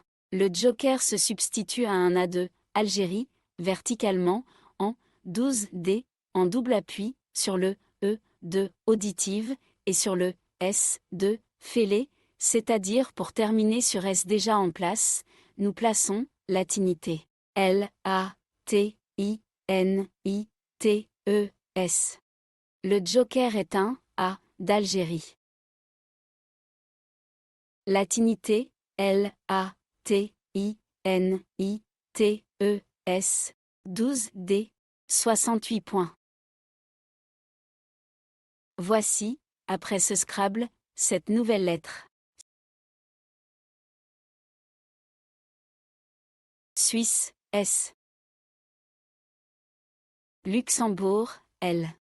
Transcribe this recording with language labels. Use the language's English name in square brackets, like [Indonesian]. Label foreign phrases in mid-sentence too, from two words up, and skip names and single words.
[French] Le joker se substitue à un A2, Algérie, verticalement, en 12D, en double appui, sur le E, de auditive, et sur le S, de fêlé, c'est-à-dire pour terminer sur S déjà en place, nous plaçons latinité. L, A, T, I, N, I, T, E, S. Le joker est un A, d'Algérie. Latinité, L, A, T, I, N, I, T, E, S, 12D, 68 points. Voici, après ce Scrabble, cette nouvelle lettre. Suisse, S. Luxembourg, L.